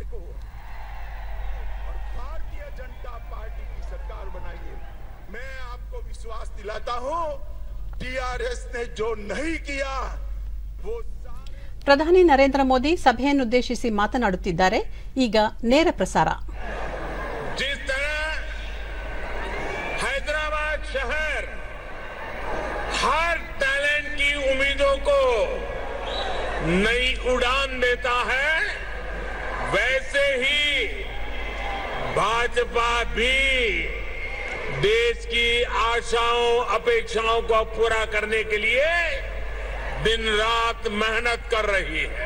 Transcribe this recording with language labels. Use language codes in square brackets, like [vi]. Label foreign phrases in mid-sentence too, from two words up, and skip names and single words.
[kn] ಪ್ರಧಾನಿ ನರೇಂದ್ರ ಮೋದಿ ಸಭೆಯನ್ನುದ್ದೇಶಿಸಿ ಮಾತನಾಡುತ್ತಿದ್ದಾರೆ. ಈಗ ನೇರ ಪ್ರಸಾರ. [hi] हैदराबाद शहर हर टैलेंट की उम्मीदों को नई उड़ान देता है, वैसे ही भाजपा भी देश की आशाओं अपेक्षाओं को पूरा करने के लिए दिन रात मेहनत कर रही है.